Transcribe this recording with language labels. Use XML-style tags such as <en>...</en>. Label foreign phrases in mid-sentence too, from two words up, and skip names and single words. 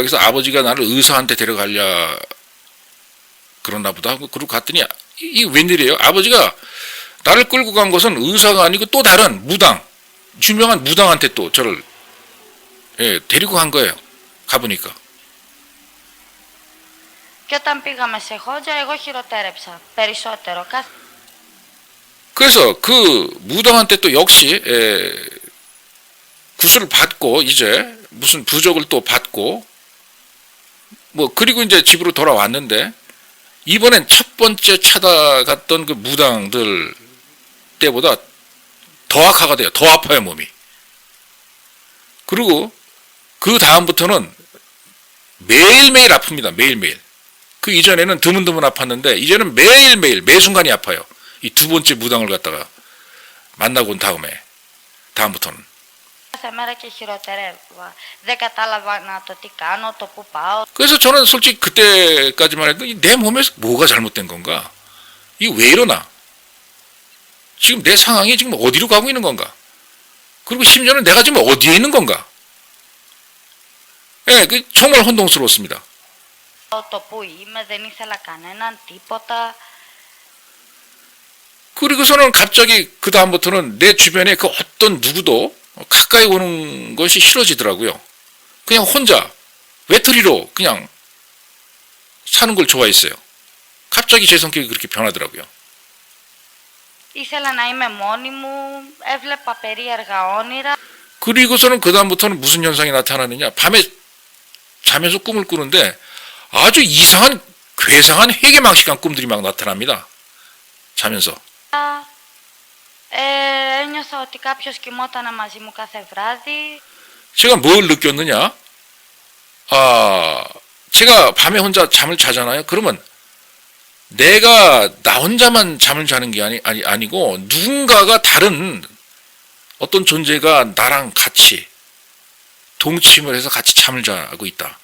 <ko>그래서 아버지가 나를 의사한테 데려가려 그러나 보다 하고 그러고 갔더니 이 웬일이에요? 아버지가 나를 끌고 간 것은 의사가 아니고 또 다른 무당, 유명한 무당한테 또 저를 데리고 간 거예요. 가보니까.</ko> <el>Και όταν πήγαμε σε χόντζα, εγώ χειροτέρεψα περισσότερο.</el> <ko>그래서 그 무당한테 또 역시 구슬을 받고 이제 무슨 부적을 또 받고 뭐 그리고 이제 집으로 돌아왔는데 이번엔 첫 번째 찾아갔던 그 무당들 때보다 더 악화가 돼요. 더 아파요 몸이. 그리고 그 다음부터는 매일매일 아픕니다. 매일매일. 그 이전에는 드문드문 아팠는데 이제는 매일매일 매 순간이 아파요. 이 두 번째 무당을 갖다가 만나고 온 다음부터는.</ko> <el>Κάθε μέρα και χειροτερεύα. Δεν κατάλαβα το τι κάνω, το που πάω.</el> <ko>그래서 저는 솔직히 그때까지만 해도 내 몸에서 뭐가 잘못된 건가? 이게 왜 이러나? 지금 내 상황이 지금 어디로 가고 있는 건가? 그리고 심지어는 내가 지금 어디에 있는 건가? 정말 혼동스러웠습니다.</ko> <el>Το που είμαι, δεν ήθελα κανέναν, τίποτα.</el> <ko>그리고서는 갑자기 그 다음부터는 내 주변에 그 어떤 누구도 가까이 오는 것이 싫어지더라고요. 그냥 혼자 외톨이로 그냥 사는 걸 좋아했어요. 갑자기 제 성격이 그렇게 변하더라고요.</ko> <el>Ήθελα να είμαι μόνη μου, έβλεπα περίεργα όνειρα.</el> <ko>그리고서는 그 다음부터는 무슨 현상이 나타나느냐? 밤에 자면서 꿈을 꾸는데 아주 이상한 괴상한 회계망식한 꿈들이 막 나타납니다. 자면서.</ko> <el>Ένιωθα ότι κάποιος κοιμόταν μαζί μου κάθε βράδυ.</el> <ko>제가 뭘 느꼈느냐? 제가 밤에 혼자 잠을 자잖아요. 그러면 내가 나 혼자만 잠을 자는 게 아니고 누군가가 다른 어떤 존재가 나랑 같이 동침을 해서 같이 잠을 자고 있다.</ko>